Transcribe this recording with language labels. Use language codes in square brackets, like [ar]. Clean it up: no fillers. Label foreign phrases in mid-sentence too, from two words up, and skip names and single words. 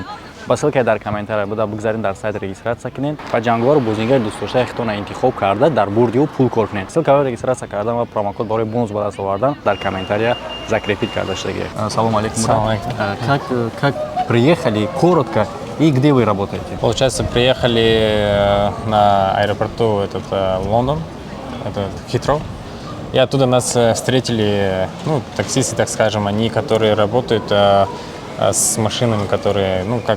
[tg] Ба ссилкаи дар комментария буда бигзаред, дар сайт регистратсия кунед ва ҷангувару бозингари дӯстдоштаи худтонро интихоб карда дар бурди ӯ пул кор кунед. Ссилкаро регистратсия кардан ва промокод барои бонус ба даст овардан дар комментария закрепить карда шуда гиред. Салому алейкум. [ru] Как приехали, коротко, и где вы работаете? Получается, приехали на аэропорту Лондон, это Хитроу. И оттуда нас встретили, ну, таксисты, так скажем, они, которые работают с машинами, которые, ну, как...